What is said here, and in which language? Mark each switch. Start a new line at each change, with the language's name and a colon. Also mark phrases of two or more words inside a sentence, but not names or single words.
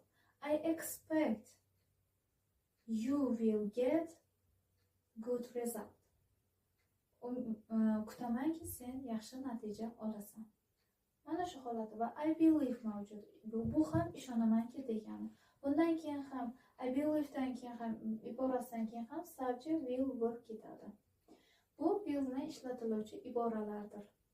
English: I expect you will get good result.
Uzbek: Kutamanki sen yaxshi natija olasan. Mana shu holati va
English: I believe
Uzbek: mavjud. Bu ham ishonamanki degani. Bundan keyin ham
English: I believe
Uzbek: dan keyin ham iborasidan keyin ham
English: subject will work
Uzbek: ketadi. Bu will bilan ishlatiluvchi iboralardir.